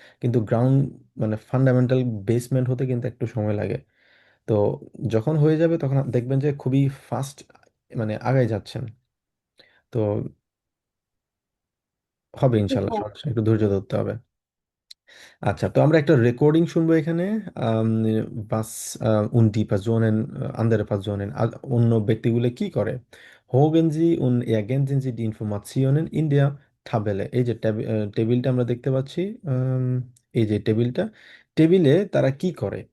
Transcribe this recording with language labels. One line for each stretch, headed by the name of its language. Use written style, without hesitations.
Bangla: কিন্তু গ্রাউন্ড মানে fundamental basement হতে কিন্তু একটু সময় লাগে। তো যখন হয়ে যাবে তখন দেখবেন যে খুবই ফাস্ট মানে আগায় যাচ্ছেন। তো হবে ইনশাল্লাহ, হ্যাঁ। সমস্যা নেই, একটু ধৈর্য ধরতে হবে। আচ্ছা, তো আমরা একটা রেকর্ডিং শুনবো এখানে।
German: Was und die Personen, andere Personen,
Bangla: অন্য ব্যক্তিগুলো কি করে?
German: Hören Sie und ergänzen Sie die Informationen in der Tabelle।
Bangla: এই যে টেবিলটা আমরা দেখতে পাচ্ছি, এই যে টেবিলে তারা কি করে?